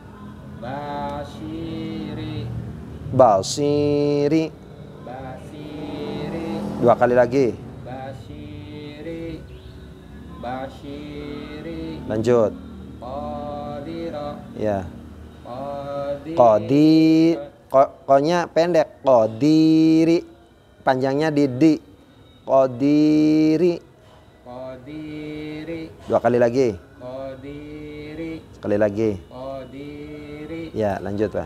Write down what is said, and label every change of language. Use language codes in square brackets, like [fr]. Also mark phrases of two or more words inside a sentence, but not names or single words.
[ar] Bashiri. Basiri. Bashiri. [id] 2 kali lagi. [ar] Bashiri. Bashiri. [id] Lanjut. [ar] Qadiro. [id] Ya. [ar] Qadi. [id] Ko-nya pendek. Qadiri. Panjangnya di di. [ar] Qadiri. Qadiri. [id] 2 kali lagi. [ar] Qadiri. [id] Sekali lagi. [ar] Qadiri. [id] Ya, lanjut, Pak.